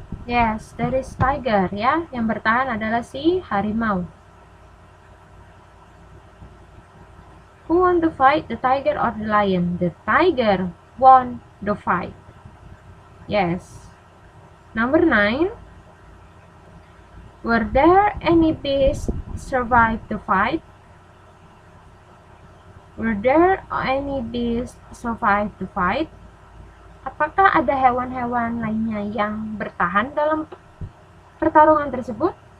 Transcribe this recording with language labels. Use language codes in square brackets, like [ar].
[en] Yes, that is tiger ya. [id] Yang bertahan adalah si harimau. [en] Who won the fight, the tiger or the lion? The tiger won the fight. Yes. Number 9. Were there any beasts survive the fight? Were there any beasts survive the fight? [id] Apakah ada hewan-hewan lainnya yang bertahan dalam pertarungan tersebut?